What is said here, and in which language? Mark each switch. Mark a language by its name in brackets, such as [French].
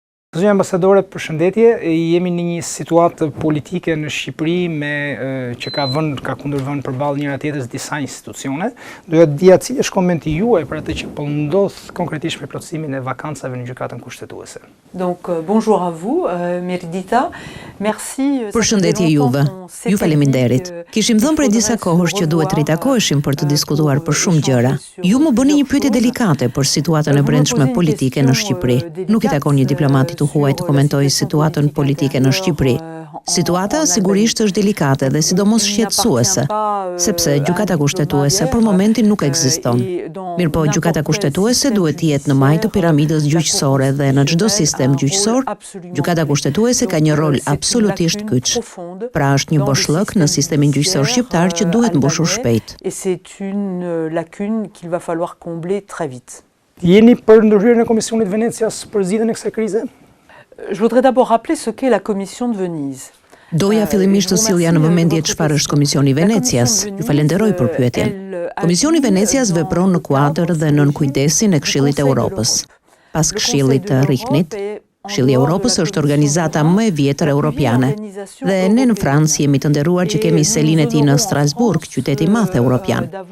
[Albanian] Zënja ambasadore, përshëndetje. Jemi në një situatë politike në Shqipëri që ka kundërvënë përballë njëra tjetrës disa institucione. Doja të dija cili është komenti juaj për atë që po ndodh konkretisht me plotësimin e vakancave në gjykatën kushtetuese. [French] Donc bonjour à vous, Meridita. Merci. [Albanian] Përshëndetje juve. Ju faleminderit. Kishim thënë prej disa kohësh që duhet të ritakoheshim për të diskutuar për shumë gjëra. Ju më bëni një pyetje delikate për situatën e brendshme politike në Shqipëri. Nuk i takon një diplomati të huaj të komentojë situatën politike në Shqipëri. Situata sigurisht është delikate dhe sidomos shqetësuese, sepse gjykata kushtetuese për momentin nuk ekziston. Mirëpo gjykata kushtetuese duhet të jetë në majë të piramidës gjyqësore dhe në çdo sistem gjyqësor, gjykata kushtetuese ka një rol absolutisht kyç. Pra është një boshllëk në sistemin gjyqësor shqiptar që duhet mbushur shpejt. [French] Et c'est une lacune qu'il va falloir combler très vite. [Albanian] Jeni për ndërhyrjen e Komisionit Venecias për zgjidhjen e kësaj krize? [French] Je voudrais d'abord rappeler ce qu'est la Commission de Venise. [Albanian] Doja fillimisht të sillja në vëmendje çfarë është Komisioni i Venecias. Ju falenderoj për pyetjen. Komisioni i Venecias vepron në kuadër dhe nën kujdesin e Këshillit të Evropës. Pas Këshillit të Riknit, Këshilli i Evropës është organizata më e vjetër europiane. Dhe ne në Francë jemi të nderuar që kemi selinë e tij në Strasburg, qyteti i madh europian.